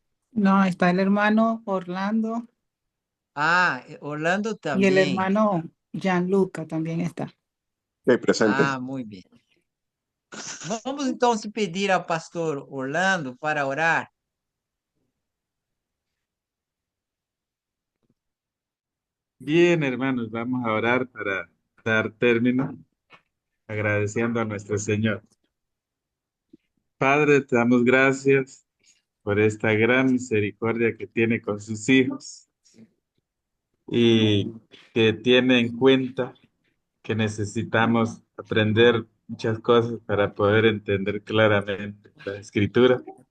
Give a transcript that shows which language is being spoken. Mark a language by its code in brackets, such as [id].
[es] No, está el hermano Orlando Ah, Orlando y el [pt] também. [es] hermano Gianluca también está. Sí, presente. [pt] Ah, muito bem. Vamos então se pedir ao pastor Orlando para orar. [es] Bien, hermanos, vamos a orar para dar término, agradeciendo a nuestro Señor. Padre, te damos gracias por esta gran misericordia que tiene con sus hijos y que tiene en cuenta que necesitamos aprender muchas cosas para poder entender claramente la Escritura.